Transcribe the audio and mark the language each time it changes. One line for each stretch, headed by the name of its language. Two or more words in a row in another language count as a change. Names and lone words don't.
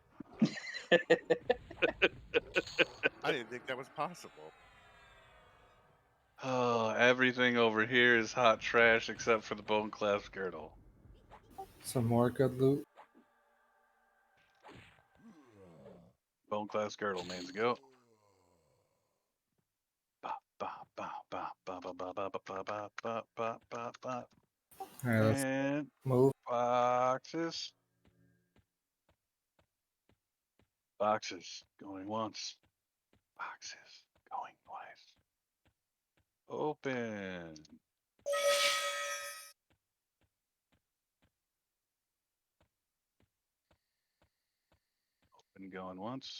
English: I didn't think that was possible. Oh, everything over here is hot trash except for the bone clasp girdle. Some more good loot. Bone class girdle means go. Ba, ba, ba, ba, ba, ba, ba, ba, ba, ba, ba, ba, ba, ba. All right, let's And move. boxes. Boxes going once. Boxes going twice. Open. Open going once.